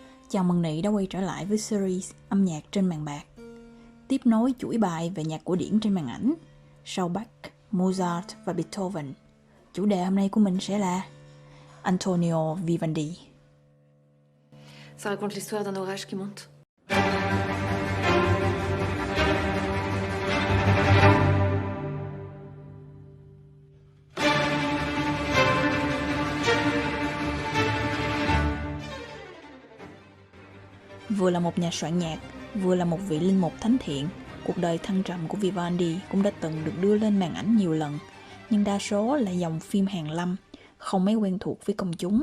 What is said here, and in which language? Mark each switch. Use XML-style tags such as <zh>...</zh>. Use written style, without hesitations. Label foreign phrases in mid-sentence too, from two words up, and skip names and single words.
<vi>Chào mừng Nị đã quay trở lại với series âm nhạc trên màn bạc, tiếp nối chuỗi bài về nhạc cổ điển trên màn ảnh sau Bach, Mozart và Beethoven. Chủ đề hôm nay của mình sẽ là Antonio Vivaldi.</vi> <fr>Ça raconte l'histoire d'un orage qui monte.</fr> <vi>Vừa là một nhà soạn nhạc, vừa là một vị linh mục thánh thiện, cuộc đời thăng trầm của Vivaldi cũng đã từng được đưa lên màn ảnh nhiều lần, nhưng đa số là dòng phim hàn lâm, không mấy quen thuộc với công chúng.</vi>